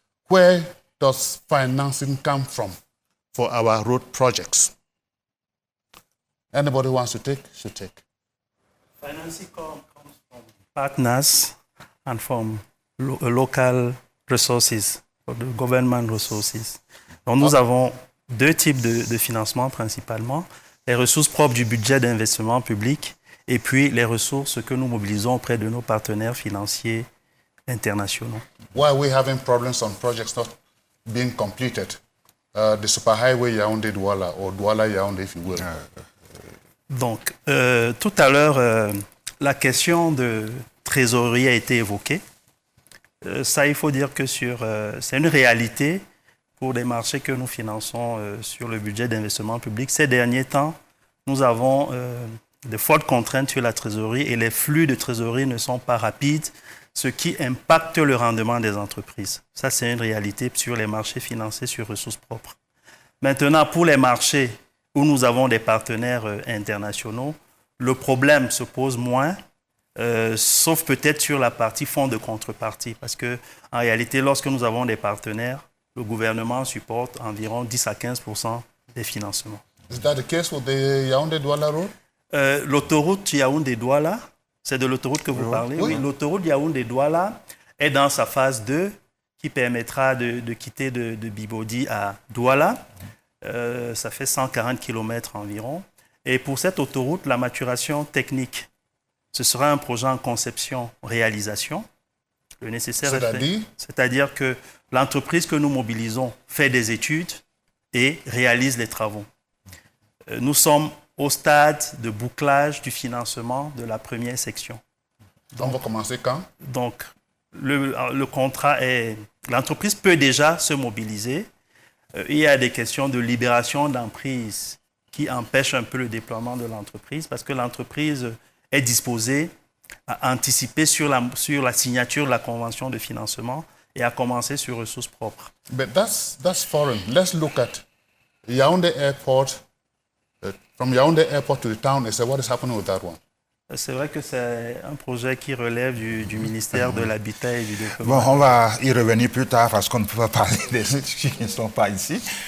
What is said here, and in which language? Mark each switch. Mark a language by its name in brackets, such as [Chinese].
[English] Where does financing come from for our road projects? Anybody who wants to take, should take. Financing comes from partners and from local resources, or the government resources. [French] Donc nous avons deux types de financement principalement, les ressources propres du budget d'investissement public et puis les ressources que nous mobilisons auprès de nos partenaires financiers internationaux. [English] Why are we having problems on projects not being completed? The superhighway Yaoundé-Douala, or Douala-Yaoundé, if you will. [French] Donc, tout à l'heure, la question de trésorerie a été évoquée. Ça, il faut dire que c'est une réalité pour les marchés que nous finançons sur le budget d'investissement public. Ces derniers temps, nous avons de fortes contraintes sur la trésorerie et les flux de trésorerie ne sont pas rapides, ce qui impacte le rendement des entreprises. Ça, c'est une réalité sur les marchés financés sur ressources propres. Maintenant, pour les marchés où nous avons des partenaires internationaux, le problème se pose moins, sauf peut-être sur la partie fonds de contrepartie, parce qu'en réalité, lorsque nous avons des partenaires, le gouvernement supporte environ 10 à 15% des financements. [English] Is that the case with the Yaoundé-Douala road? [French] L'autoroute Yaoundé-Douala, c'est de l'autoroute que vous parlez? Oui. L'autoroute Yaoundé-Douala est dans sa phase 2 qui permettra de quitter de Bibodi à Douala. Ça fait 140 km environ. Et pour cette autoroute, la maturation technique, ce sera un projet en conception-réalisation. Le nécessaire est fait. C'est-à-dire que l'entreprise que nous mobilisons fait des études et réalise les travaux. Nous sommes au stade de bouclage du financement de la première section. Donc, on va commencer quand? Donc, le contrat est... L'entreprise peut déjà se mobiliser. Il y a des questions de libération d'emprise qui empêchent un peu le déploiement de l'entreprise parce que l'entreprise est disposée à anticiper sur la signature de la convention de financement et à commencer sur ressources propres. [English] But that's foreign. Let's look at Yaoundé Airport. From Yaoundé Airport to the town, and say what is happening with that one? [French] C'est vrai que c'est un projet qui relève du ministère de l'Habitat et du Développement. Bon, on va y revenir plus tard parce qu'on ne peut pas parler des choses qui ne sont pas ici.